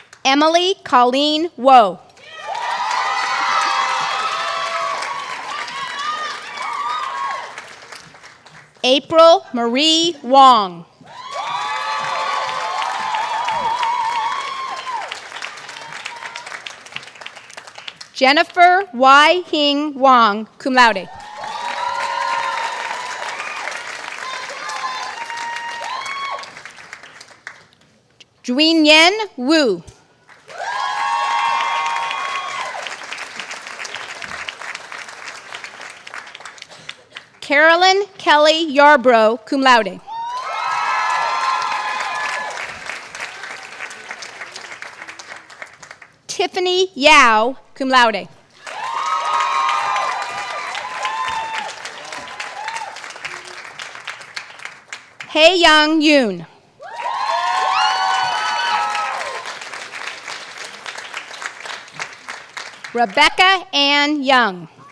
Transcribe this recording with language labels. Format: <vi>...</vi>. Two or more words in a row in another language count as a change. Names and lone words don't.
<en>Emily Colleen Woe. April Marie Wong. Jennifer Y. Hing Wong,</en> <la>cum laude.</la> <en>Juin Yen Wu. Carolyn Kelly Yarbrough,</en> <la>cum laude.</la> <en>Tiffany Yao,</en> <la>cum laude.</la> <en>Hei Young Yoon. Rebecca Ann Young.</en>